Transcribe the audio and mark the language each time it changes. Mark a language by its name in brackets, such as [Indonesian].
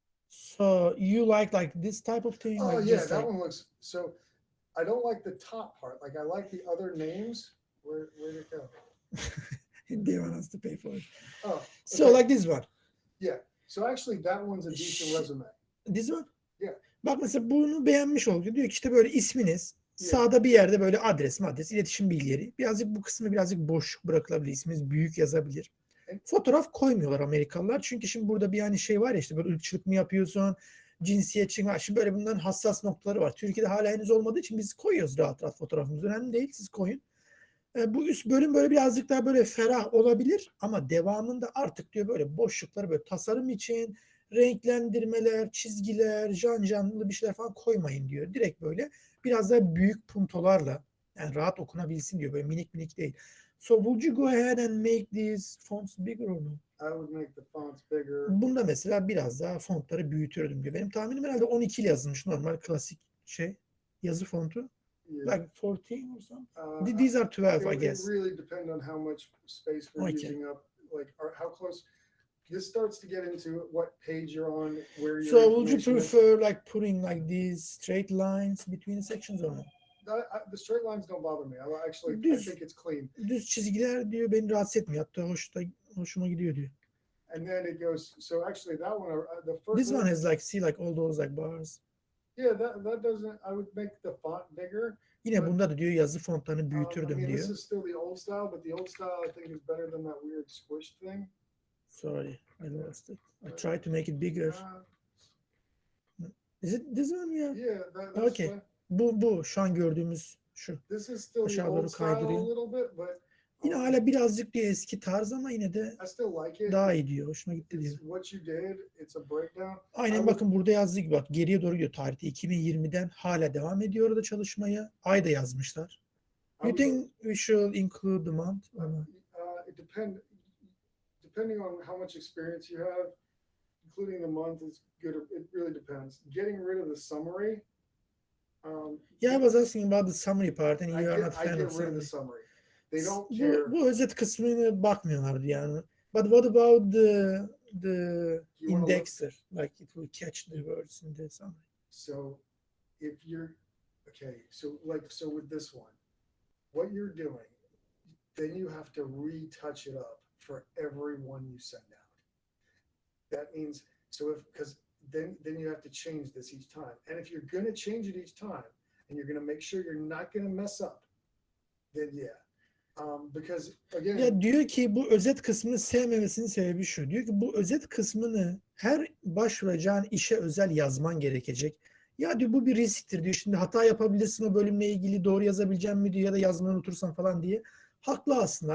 [English] So you like this type of thing? Oh like yeah, just that like, one looks. So I don't like the top part. Like I like the other names. Where'd it go? they want us to pay for it. Oh, so okay. like this one. Yeah. So actually that one's a decent resume. This one? Yeah. [Turkish] Bak mesela bunu beğenmiş oluyor. Diyor ki işte böyle isminiz. Sağda bir yerde böyle adres, iletişim bilgileri. Birazcık bu kısmı birazcık boşluk bırakılabilir. İsminiz büyük yazabilir. Fotoğraf koymuyorlar Amerikalılar. Çünkü şimdi burada bir şey var ya işte böyle ırkçılık mı yapıyorsun, cinsiyetçi var. Şimdi böyle bunların hassas noktaları var. Türkiye'de hala henüz olmadığı için biz koyuyoruz rahat rahat fotoğrafımız. Önemli değil, siz koyun. Bu üst bölüm böyle birazcık daha böyle ferah olabilir ama devamında artık diyor böyle boşlukları böyle tasarım için renklendirmeler, çizgiler, canlı bir şeyler falan koymayın diyor. Direkt böyle biraz daha büyük puntolarla yani rahat okunabilsin diyor. Böyle minik değil. [English] So would you go ahead and make these fonts bigger or no? I would make the fonts bigger. [Turkish] Bunda mesela biraz daha fontları büyütürdüm diyor. Benim tahminim herhalde 12 ile yazılmış normal klasik yazı fontu. [English] Yeah. Like 14 or something? These are 12, I guess. It really depends on how much space we're using up, like or how close. This starts to get into what page you're on, where you're. So would you prefer like putting like these straight lines between the sections or no? The straight lines don't bother me. I think it's clean. [Turkish] Düz çizgiler diyor beni rahatsız etmiyor. Hatta hoşuma gidiyor diyor. [English] And then it goes. So actually, that one, the first. This one has like all those bars. Yeah, that doesn't. I would make the font bigger. [Turkish] Yine bunda da diyor yazı fontlarını büyütürdüm diyor. [English] This is still the old style, but the old style I think is better than that weird squished thing. Sorry, I lost it. I tried to make it bigger. Is it this one? Yeah, that's [Turkish] okay. Bu şu an gördüğümüz şu. [English] This is still the old style a little bit, but [Turkish] yine hala birazcık diyor eski tarz ama yine de daha iyi diyor. Hoşuma gitti diyor. [English] What you did, it's a breakdown. [Turkish] Aynen bakın burada yazdığı gibi bak geriye doğru diyor tarihte 2020'den hala devam ediyor orada çalışmaya. Ay da yazmışlar. [English] You think we should include the month? It depending on how much experience you have, including the month is good. It really depends. Getting rid of the summary. Yeah, I was asking about the summary part and you are not fan of the summary. They don't care. [Turkish] Bu özet kısmına bakmıyorlardı yani. [English] But what about the indexer? Like it will catch the words in the summary. So if you're so with this one, what you're doing, then you have to retouch it up for every one you send out. That means because then you have to change this each time. And if you're going to change it each time and you're going to make sure you're not going to mess up, then yeah. Because again, [Turkish] ya diyor ki bu özet kısmını sevmemesinin sebebi şu. Diyor ki bu özet kısmını her başvuracağın işe özel yazman gerekecek. Ya diyor bu bir risktir diyor. Şimdi hata yapabilirsin o bölümle ilgili doğru yazabileceğim mi diyor ya da yazmayı unutursan falan diye. Haklı aslında.